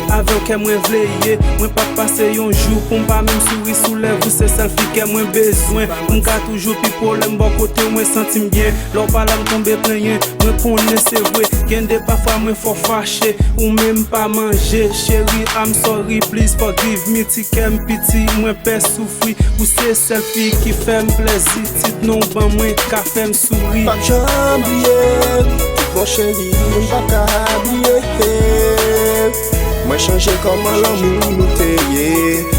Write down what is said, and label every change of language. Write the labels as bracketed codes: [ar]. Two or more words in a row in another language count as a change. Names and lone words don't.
[ht] Avè ou ke mwen vle ye, mwen pa pase yon jou pou m pa menm souri sou lèv ou se sèl fi ke mwen bezwen. Mwen ka toujou pi pou lè m bon kote, mwen santi m byen. Lò pa la m tonbe plenyen, mwen konnen se vre. Gen de pafwa mwen fò fache, ou menm pa manje. Chéri, [en] I'm sorry, please forgive me. [ht] Ti ke m piti, mwen pè soufri. Ou se sèl fi ki fè m plezi. Tit non ban mwen, ka fè m souri. Pa janm bliye, mon chèri, m pa ka bliye. Mwen chanje kòman lanmour nou te ye.